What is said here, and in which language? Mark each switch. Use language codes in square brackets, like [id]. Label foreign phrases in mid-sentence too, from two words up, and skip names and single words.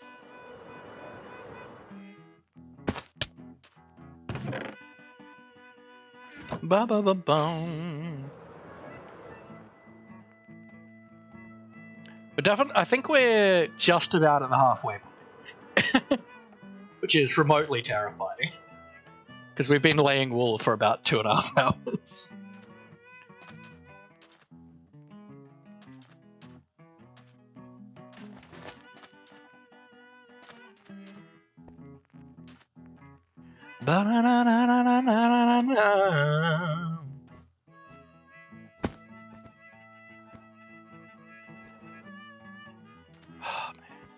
[en] Ba ba ba boom. But definitely, I think we're just about at the halfway point, which is remotely terrifying. Because we've been laying wool for about 2.5 hours. Ba-na-na-na-na-na-na-na. Oh, man.